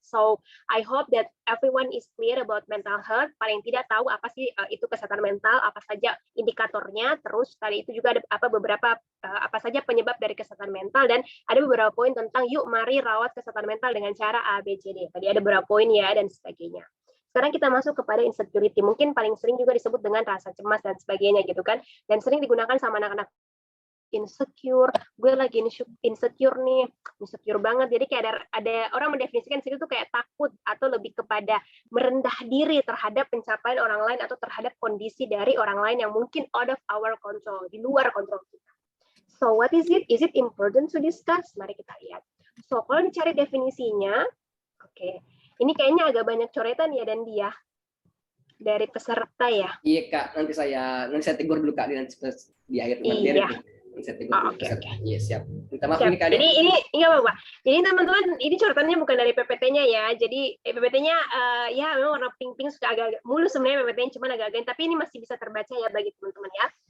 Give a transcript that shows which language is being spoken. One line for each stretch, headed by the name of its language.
English: So I hope that everyone is clear about mental health.
Indonesian: Paling tidak tahu apa sih itu kesehatan mental, apa saja indikatornya. Terus tadi itu juga ada beberapa apa saja penyebab dari kesehatan mental, dan ada beberapa poin tentang yuk mari rawat kesehatan mental dengan cara A, B, C, D. Tadi ada beberapa poin ya dan sebagainya. Sekarang kita masuk kepada insecurity. Mungkin paling sering juga disebut dengan rasa cemas dan sebagainya gitu kan. Dan sering digunakan sama anak-anak insecure. Gue lagi insecure nih, insecure banget. Jadi kayak ada orang mendefinisikan insecure itu kayak takut atau lebih kepada merendah diri terhadap pencapaian orang lain atau terhadap kondisi dari orang lain yang mungkin
English: out of our control,
Indonesian: di luar kontrol kita.
English: So what is it? Is it important to discuss?
Indonesian: Mari kita lihat. So kalau dicari definisinya, oke. Ini kayaknya agak banyak coretan ya dan dia dari peserta ya. Iya Kak, nanti saya tegur dulu Kak di akhir materi. Iya. Saya tegur dulu. Iya, siap. Minta maaf nih Kak. Jadi ini nggak apa-apa. Jadi teman-teman, ini coretannya bukan dari PPT-nya ya. Jadi PPT-nya ya memang warna pink-pink, suka agak mulus sebenarnya PPT-nya, cuma agak-agak, tapi ini masih bisa terbaca ya bagi teman-teman ya.